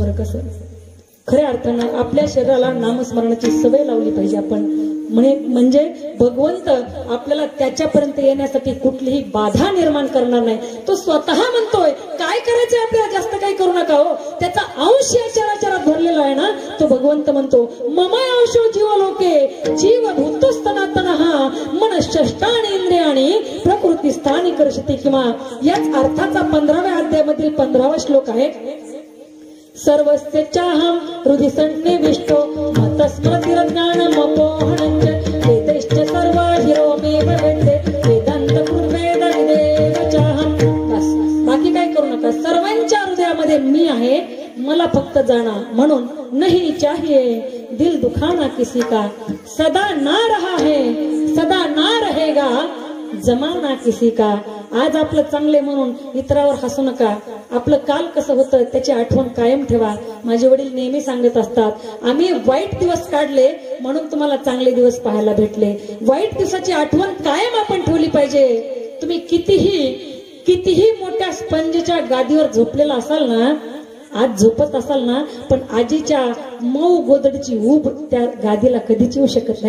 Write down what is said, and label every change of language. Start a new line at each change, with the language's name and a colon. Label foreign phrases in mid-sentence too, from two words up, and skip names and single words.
Marathi: बरं, कसं खऱ्या अर्थानं आपल्या शरीराला नामस्मरणाची सवय लावली पाहिजे आपण. म्हणजे भगवंत आपल्याला त्याच्यापर्यंत येण्यासाठी कुठलीही बाधा निर्माण करणार नाही. तो स्वतः म्हणतोय काय करायचंय आपल्याला, जास्त काही करू नका हो. त्याचा अंश या चराचरात भरलेला आहे ना, तो भगवंत म्हणतो
Sanskrit: ममय अंशो जीव लोके जीव भूतो सनातनः मन षष्ठानी इंद्रियाणी प्रकृती स्थानी करशती.
Marathi: किंवा याच अर्थाचा 15व्या अध्यायामधील 15वा श्लोक आहे.
Sanskrit: सर्वस्य चाहम हृदि सन्निविष्टो मतस्मृतिरज्ञानमपोहनञ्च वेदैश्च सर्व हिरोमेव वेदे वेदांत कृद्वेद विदेव चाहम.
Marathi: बस, बाकी काय करू नका. सर्वांच्या हृदयामध्ये मी आहे, मला फक्त जाणा.
Hindi: म्हणून नहीं चाहिए दिल दुखाना किसी का, सदा ना रहा है सदा ना रहेगा जमाना किसी का.
Marathi: आज आपलं चांगले म्हणून इतरावर हसू नका. आपलं काल कसं होतं त्याची आठवण कायम ठेवा. माझे वडील नेहमी सांगत असतात, आम्ही वाईट दिवस काढले म्हणून तुम्हाला चांगले दिवस पाहायला भेटले. वाईट दिवसाची आठवण कायम आपण ठेवली पाहिजे. तुम्ही कितीही मोठ्या स्पंजच्या गादीवर झोपलेला असाल ना, आज झोपत असाल ना, पण आजीच्या मऊ गोधडीची ऊब त्या गादीला कधीच येऊ शकत नाही.